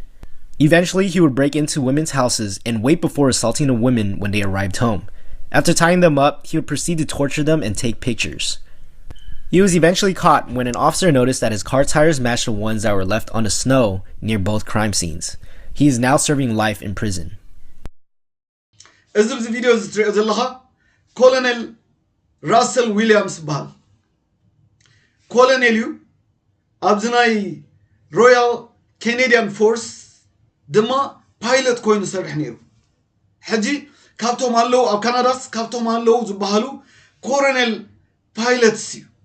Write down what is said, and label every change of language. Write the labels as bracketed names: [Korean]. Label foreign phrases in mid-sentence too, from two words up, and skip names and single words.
[English] Eventually, he would break into women's houses and wait before assaulting the women when they arrived home. After tying them up, he would proceed to torture them and take pictures. He was eventually caught when an officer noticed that his car tires matched the ones that were left on the snow near both crime scenes. He is now serving life in prison. [Tigrinya] እዚ ቪዲዮ ዝትሪኦ ዘለኻ ኮሎኔል ራሰል ዊሊያምስ በሃል ኮሎኔል እዩ ኣብዚ ናይ ሮያል ካናዲያን ፎርስ ድማ ፓይለት ኮይኑ ሰርሕ ነይሩ ሕጂ ካብቶም ኣለው ኣብ ካናዳስ ካብቶም ኣለው ዝበሃሉ ኮሎኔል ፓይለትስ እዩ